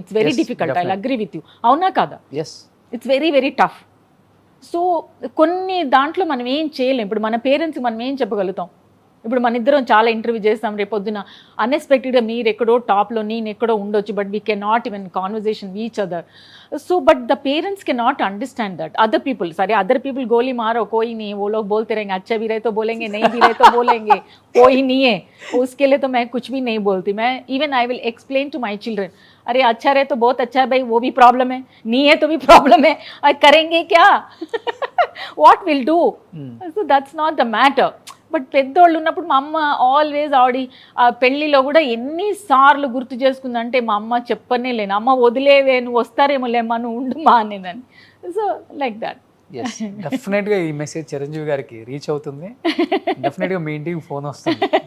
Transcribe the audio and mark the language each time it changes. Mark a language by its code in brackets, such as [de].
[en] It's very difficult. I agree with you. [te] అవునా కాదా? [en] It's very very tough. [te] So కొన్ని దాంట్లో మనం ఏం చేయలేం. ఇప్పుడు మన పేరెంట్స్కి మనం ఏం చెప్పగలుగుతాం? ఇప్పుడు మన ఇద్దరం చాలా ఇంటర్వ్యూ చేస్తాం, రేపొద్దున అన్ఎక్స్పెక్టెడ్గా మీరు ఎక్కడో టాప్లో నేను ఎక్కడో ఉండొచ్చు, [en] But we can not even conversation each other. So but the parents can not understand that. Other people [hi] सारे अदर पीपल गोली मारो कोई नहीं, वो लोग बोलते रहेंगे अच्छा भी रहे तो बोलेंगे, नहीं भी रहे तो बोलेंगे, कोई नहीं है उसके लिए तो मैं कुछ भी नहीं बोलती. मैं even [en] I will explain to my children, [hi] अरे अच्छा रहे तो बहुत अच्छा है भाई, वो भी प्रॉब्लम है, नहीं है तो भी प्रॉब्लम है, करेंगे क्या? [en] what will do? So that's not the matter. [te] But పెద్దోళ్ళు ఉన్నప్పుడు మా అమ్మ ఆల్వేస్ ఆవిడ ఆ పెళ్ళిలో కూడా ఎన్నిసార్లు గుర్తు చేసుకుందంటే మా అమ్మ చెప్పనే లేను, అమ్మ వదిలేవే నువ్వు వస్తారేమో లేమ్మా నువ్వు ఉండుమా అనేదని. [en] So like that. [te] డెఫినెట్గా ఈ మెసేజ్ చిరంజీవి గారికి రీచ్ అవుతుంది. డెఫినెట్గా మీ ఇంటికి ఫోన్ వస్తుంది.